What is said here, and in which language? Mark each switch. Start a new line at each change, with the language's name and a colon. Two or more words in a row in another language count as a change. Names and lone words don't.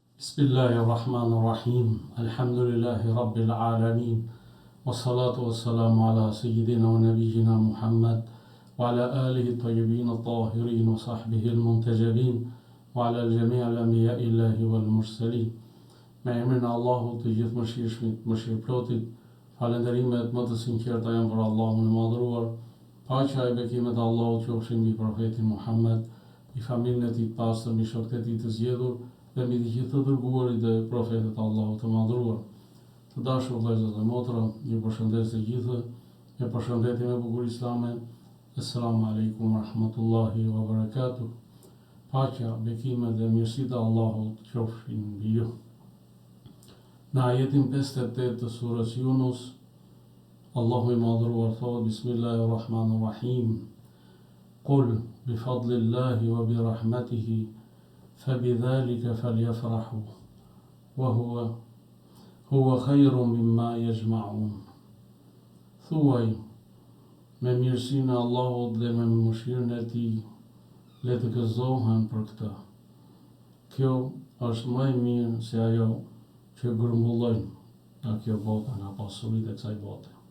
Arabic: بسم الله الرحمن الرحيم. الحمد لله رب العالمين. والصلاة والسلام على سيدنا ونبينا محمد وعلى آله الطيبين الطاهرين وصحبه المنتجبين وعلى الجميع الأنبياء الله والمرسلين.
Albanian: Me emrin e Allahut të gjithë mëshirshmit, mëshirëplotit, falënderimet më të sinqerta janë për Allahun e madhëruar. Paqja e bekimet e Allahut qofshin mbi profetin Muhammed, i familjen e tij të pastër, mbi shokët e tij të zgjedhur dhe mbi të gjithë të dërguarit dhe profetët e Allahut të madhëruar. Të dashur vëllezër dhe motra, ju përshëndes të gjithë me përshëndetjen e bukur islame.
Arabic: السلام عليكم ورحمة الله وبركاته.
Albanian: Paqja, bekimet dhe mirësitë e Allahut qofshin mbi ju. Në ajetin 58 të surës Yunus, Allahu i madhëruar thotë: Bismillahirrahmanirrahim.
Arabic: قل بفضل الله وبرحمته فبذلك فليفرحوا وهو خير مما يجمعون.
Albanian: Thuaj, me mirësinë e Allahut dhe me mëshirën e tij, le të gëzohen për këtë. Kjo është më e mirë se ajo që grumbullojnë nga kjo botë, nga pasuritë e kësaj bote.